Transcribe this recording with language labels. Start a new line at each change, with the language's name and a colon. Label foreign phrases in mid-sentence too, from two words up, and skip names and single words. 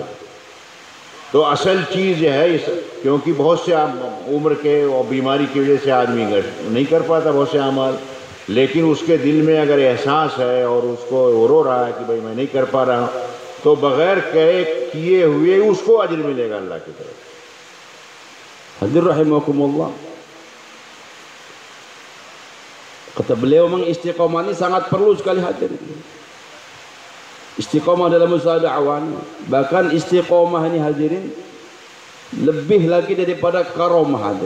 Hindi: तो असल चीज़ है इस, क्योंकि बहुत से उम्र के और बीमारी की वजह से आदमी नहीं कर पाता बहुत से अमाल, लेकिन उसके दिल में अगर एहसास है और उसको रो रहा है कि भाई मैं नहीं कर पा रहा हूँ, तो बग़ैर किए हुए उसको अजर मिलेगा अल्लाह की तरफ।
Arabic: Hadirin rahimakumullah,
Indonesian: Kata beliau memang istiqamah ini sangat perlu sekali hadirin. Istiqamah dalam usaha dakwah ini. Bahkan istiqamah ini hadirin lebih lagi daripada karamah hadirin.